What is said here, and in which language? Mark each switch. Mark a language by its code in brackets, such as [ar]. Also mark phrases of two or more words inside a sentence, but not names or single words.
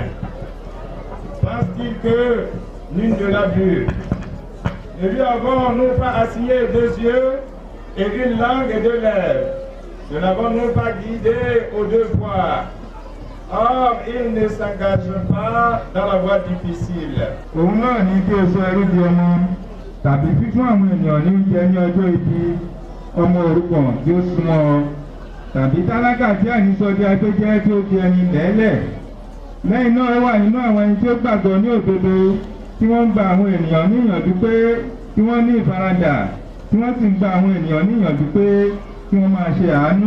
[fr] Pense-t-il que nul ne l'a vu? Et lui avons nous pas assigné 2 yeux et une langue et 2 lèvres. Nous n'avons nous pas guidé aux 2 voies. Or, il ne s'engage pas dans la voie difficile. [yo] Òun náà ní kí o sọ ẹrú di ọmọ tàbí fífún àwọn ènìyàn ní oúnjẹ ní ọjọ́ ibi ọmọ òrukàn tí ó súnmọ́ ọ tàbí tálákà tí àníṣọ di agbẹ́jẹ́ tí ó fi ẹni lẹ́lẹ̀. Lẹ́yìn náà wà nínú àwọn ẹni tí ó gbàgbọ́ ní òdodo tí wọ́n ń gba àwọn ènìyàn ní ìyànjú pé kí wọ́n ní ìfaradà tí wọ́n sì ń gba àwọn ènìyàn ní ìyànjú pé kí wọ́n máa ṣe àánú.